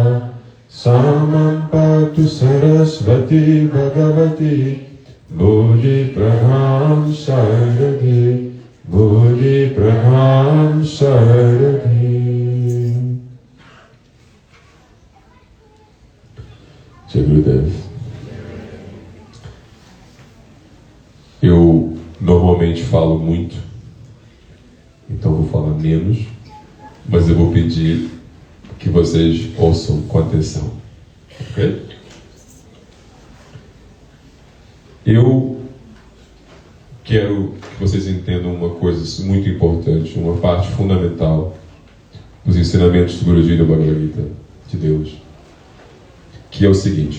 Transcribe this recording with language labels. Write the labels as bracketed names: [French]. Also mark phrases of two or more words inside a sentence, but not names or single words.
[Sanskrit] सा मां पातु सरस्वती भगवती भोजि प्रभां शारदे, भोजि प्रभां शारदे। Jai Gurudev. [Portuguese] Eu normalmente falo muito, então vou falar menos, mas eu vou pedir que vocês ouçam com atenção, ok? Eu quero que vocês entendam uma coisa muito importante, uma parte fundamental dos ensinamentos do Guruji do Bhagavad Gita, de Deus, que é o seguinte.